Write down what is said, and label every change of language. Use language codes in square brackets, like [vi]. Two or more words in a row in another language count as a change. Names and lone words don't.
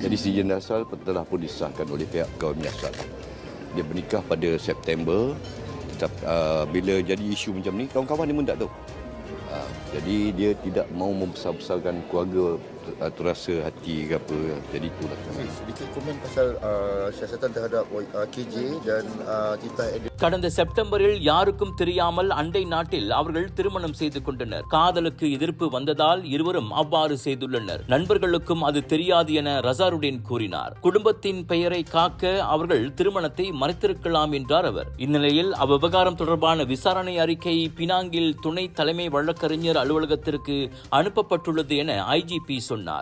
[ms] Jadi sijil asal telah pun disahkan oleh pihak kaum asal. Dia bernikah pada September. Bila jadi isu macam ni, kawan-kawan ni pun tak tahu. Jadi dia tidak mau membesar-besarkan keluarga terasa hati ke apa. Jadi itulah. Sedikit komen pasal siasatan terhadap KJ dan titah edit. [ta] கடந்த செப்டம்பரில் யாருக்கும் தெரியாமல் அண்டை நாட்டில் அவர்கள் திருமணம் செய்து கொண்டனர். காதலுக்கு எதிர்ப்பு வந்ததால் இருவரும் அவ்வாறு செய்துள்ளனர். நண்பர்களுக்கும் அது தெரியாது என ரசாருடீன் கூறினார். குடும்பத்தின் பெயரை காக்க அவர்கள் திருமணத்தை மறைத்திருக்கலாம் என்றார் அவர். இந்நிலையில் அவ்விவகாரம் தொடர்பான விசாரணை அறிக்கை பினாங்கில் துணை தலைமை வழக்கறிஞர் அலுவலகத்திற்கு அனுப்பப்பட்டுள்ளது என ஐஜிபி சொன்னார்.